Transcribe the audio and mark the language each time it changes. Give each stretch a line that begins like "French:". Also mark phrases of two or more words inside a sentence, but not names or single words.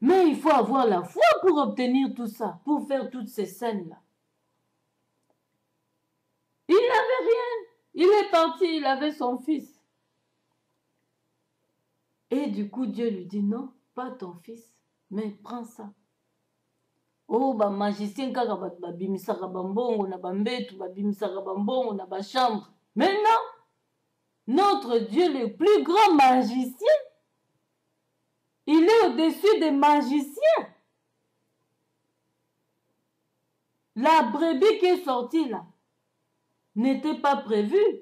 French: Mais il faut avoir la foi pour obtenir tout ça, pour faire toutes ces scènes-là. Il n'avait rien. Il est parti, il avait son fils. Et du coup, Dieu lui dit, non, pas ton fils, mais prends ça.
Lingala: Oh, ba magicien kaka babimisaka bambongo na bambetu, babimisaka bambongo na bachambre.
French: Mais non, notre Dieu, le plus grand magicien, il est au-dessus des magiciens. La brebis qui est sortie là n'était pas prévue.